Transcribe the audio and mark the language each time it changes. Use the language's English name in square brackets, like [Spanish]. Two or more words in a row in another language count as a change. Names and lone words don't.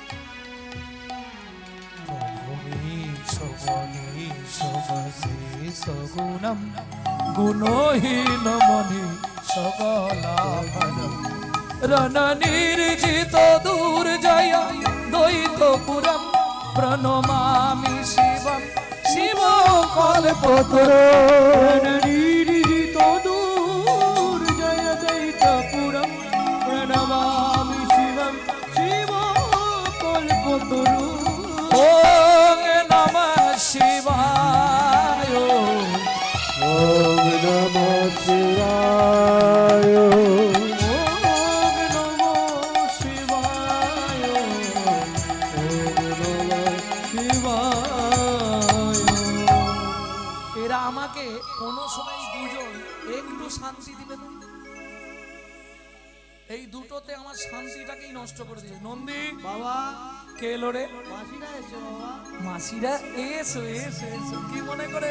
[Sanskrit] সগুণম গুণহীন মনি সকলাভরম রণ নির্জিত দুর্জয় দ্বৈতপুরম প্রণমামি শিবম শিব কল্পতরু। নির্জিত দুর্জয় দৈতপুরম প্রণমামি শিবম শিব কল্পতরু। ওম নমঃ শিবায়, ওম নমঃ শিবায়, ওম নমঃ শিবায়, ওম নমঃ শিবায়। [Bangla] এরা আমাকে কোনো সময় দুজন একটু শান্তি দিবে না। এই দুটোতে আমার শান্তিটাকেই নষ্ট করে দিয়েছে। নন্দী বাবা, কে এলো রে? মাসিরা এসো বাবা। মাসিরা এসো এসো এসো। কি মনে করে?